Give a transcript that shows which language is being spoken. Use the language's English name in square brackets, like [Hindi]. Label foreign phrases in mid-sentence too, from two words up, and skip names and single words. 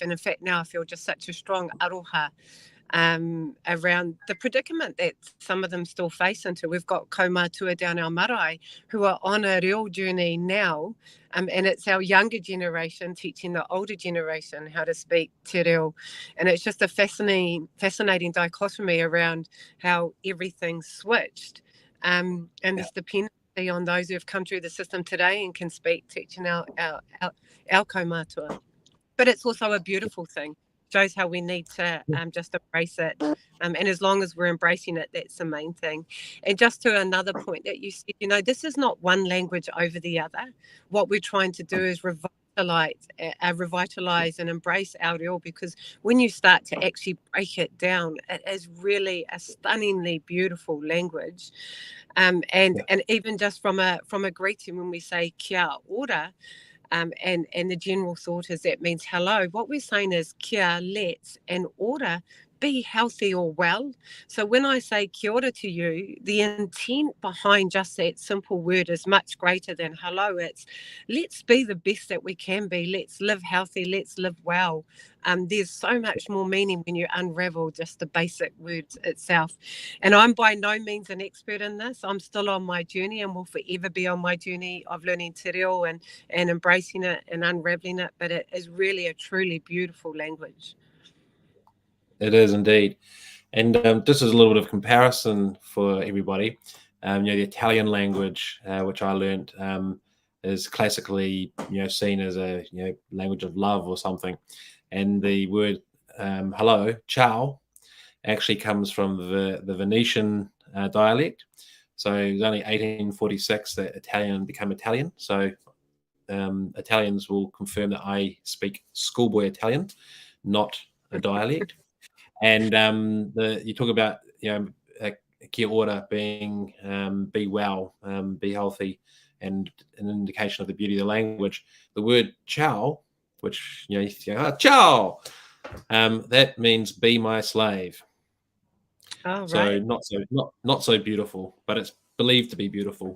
[English] And in fact, now I feel just such a strong aroha around the predicament that some of them still face into. We've got kaumātua down our marae who are on a reo journey now, and it's our younger generation teaching the older generation how to speak te reo. And it's just a fascinating dichotomy around how everything's switched, and this dependency on those who have come through the system today and can speak, teaching our kaumātua. But it's also a beautiful thing. Shows how we need to just embrace it. And as long as we're embracing it, that's the main thing. And just to another point that you said, this is not one language over the other. What we're trying to do is revitalize and embrace our reo, because when you start to actually break it down, it is really a stunningly beautiful language. And even just from a greeting, when we say [Māori] kia ora, [English] and the general thought is that means hello. What we're saying is kia, let's, and ora, be healthy or well. So when I say [Māori] kia ora [English] to you, the intent behind just that simple word is much greater than hello. It's let's be the best that we can be. Let's live healthy. Let's live well. There's so much more meaning when you unravel just the basic words itself. And I'm by no means an expert in this. I'm still on my journey and will forever be on my journey of learning [Māori] te reo [English] and embracing it and unraveling it. But it is really a truly beautiful language. It is indeed. And just as a little bit of comparison for everybody, the Italian language, which I learned, is classically, seen as a language of love or something. And the word hello, ciao, actually comes from the Venetian dialect. So it was only 1846 that Italian became Italian. So Italians will confirm that I speak schoolboy Italian, not a dialect. And you talk about kia ora being be well, be healthy, and an indication of the beauty of the language. The word ciao, which you say, ciao, That means be my slave. Oh, So right. not so beautiful, but it's believed to be beautiful.